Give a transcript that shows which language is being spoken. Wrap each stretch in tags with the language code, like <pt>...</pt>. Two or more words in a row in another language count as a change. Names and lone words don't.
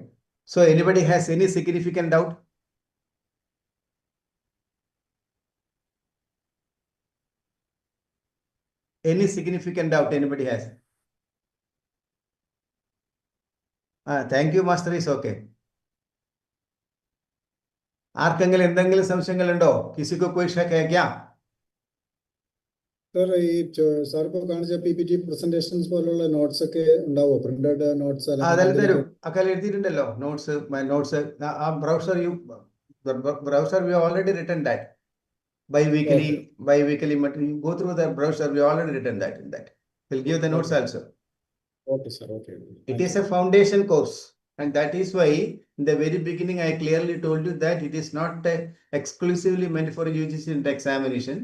<en>So anybody has any significant doubt? Any significant doubt anybody has? Thank you, Master is okay.</en> <ml>ആർക്കെങ്കിലും എന്തെങ്കിലും സംശയങ്ങളുണ്ടോ?</ml> <hi>കിസിക്കോ कोई शक है क्या?</hi> <ml>സർ ഈ സാർ ഇപ്പോൾ കാണിച്ച PPT പ്രസന്റേഷൻസ് പോലുള്ള നോട്ട്സ് ഒക്കെ ഉണ്ടാവോ? പ്രിന്റഡ് നോട്ട്സ് അതെല്ലാം തരും. അക്കാലം എഴുതിയിട്ടുണ്ടല്ലോ നോട്ട്സ്. ആ ബ്രൗസർ</ml> <en>we already written that. Bi-weekly, you go through the browser, we already written that in that. We'll give the notes also. Okay, sir. Okay. It is a foundation course, and that is why in the very beginning I clearly told you that it is not exclusively meant for UGC examination.</en>